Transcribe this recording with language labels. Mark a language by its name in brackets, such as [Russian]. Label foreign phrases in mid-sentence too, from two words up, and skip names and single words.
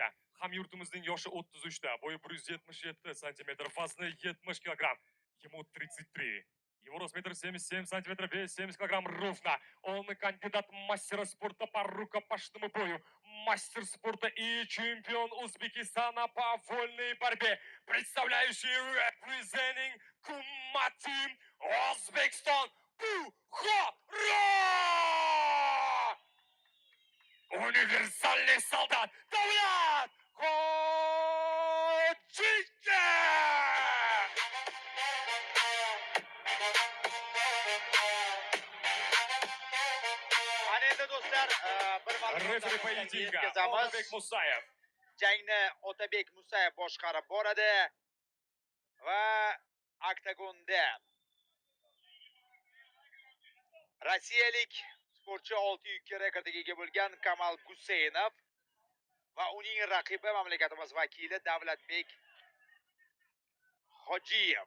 [Uzbek] Hamyurtimizning yoshi 33 da, bo'yi 177 сантиметр, vazni 70 килограмм. [Russian] Ему 33. Его рост 1,77 сантиметра, вес 70 килограмм ровно. Он кандидат мастера спорта по рукопашному бою, мастер спорта и чемпион Узбекистана по вольной борьбе, представляющий representing Kumati Узбекистан Бухара! Универсальный солдат Давлат Ходжича! [Uzbek] Endi do'stlar, bir [Russian] Рефери поединка Otabek Musayev. [Uzbek] Jangni Otabek Musayev boshqarib boradi va oktagonda rossiyalik sportchi 6 yukka rekordiga ega bo'lgan Kamal Guseynov va uning raqibi mamlakatimiz vakili Davlatbek Hojiyev.